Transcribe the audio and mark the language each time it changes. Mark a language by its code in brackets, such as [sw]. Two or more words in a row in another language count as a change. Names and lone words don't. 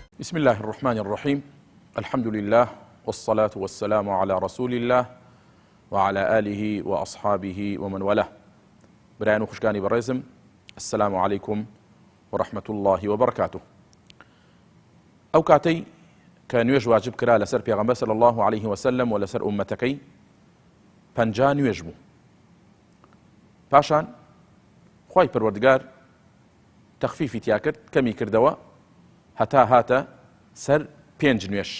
[ar] بسم الله الرحمن الرحيم. الحمد لله والصلاة والسلام على رسول الله وعلى آله وأصحابه ومن والاه. [ckb] برایان و خوشکانی بەڕێزم، [ar] السلام عليكم ورحمة الله وبركاته. [ckb] ئەو کاتەی کە نوێژ واجب کرا لەسەر پێغەمبەر [ar] صلی الله عليه وسلم [ckb] و لەسەر ئومەتەکەی 50 نوێژ بوو. پاشان خوای پەروەردگار تەخفیفی تیا کرد، کەمی کردەوە هەتا هاتە سەر 5 نوێژ.